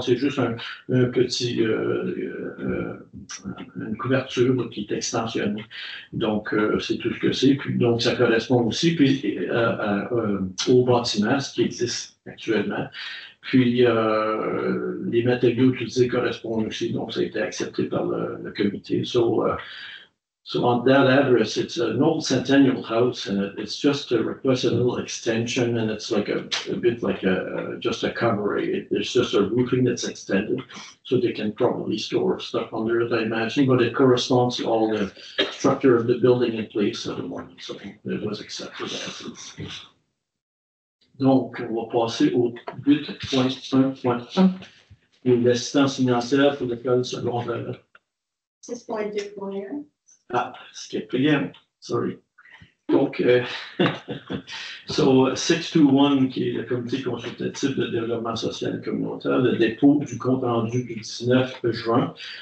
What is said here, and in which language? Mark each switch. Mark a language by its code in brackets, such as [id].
[fr] C'est juste un petit, une couverture qui est extensionnée. Donc, c'est tout ce que c'est. Puis, donc, ça correspond aussi puis, au bâtiment, ce qui existe actuellement. Puis, les matériaux utilisés correspondent aussi, donc ça a été accepté par le comité. [en] So on that address, it's an old centennial house, and it's just to request a little extension, and it's like a bit like just a cover. There's just a roofing that's extended, so they can probably store stuff under it, I imagine, but it corresponds to all the structure of the building in place at the moment, so it was accepted as is. [fr] Donc, on va passer au 8.1.1, et l'assistance financière pour l'école secondaire. 6.2. [en] Ah, skip again, sorry. [fr] Donc, so 621, qui est le comité consultatif de développement social et communautaire, le dépôt du compte rendu du 19 juin.